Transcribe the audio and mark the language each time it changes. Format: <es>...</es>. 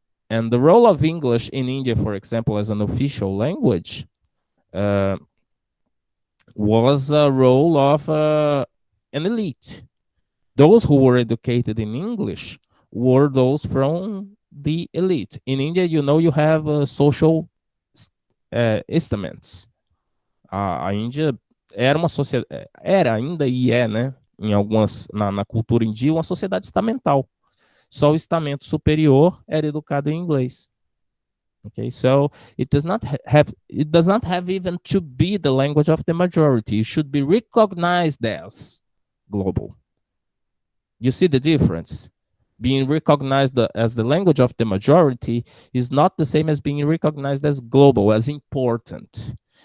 <en>And the role of English in India, for example, as an official language, was a role of an elite. Those who were educated in English were those from the elite. In India, you have social estaments.</en> <pt>A Índia era uma sociedade, ainda e é, né? Em algumas, na cultura india, uma sociedade estamental. Só o estamento superior era educado em inglês.</pt> <en>Okay, so it does not have even to be the language of the majority. It should be recognized as global. You see the difference? Being recognized as the language of the majority is not the same as being recognized as global, as important.</en>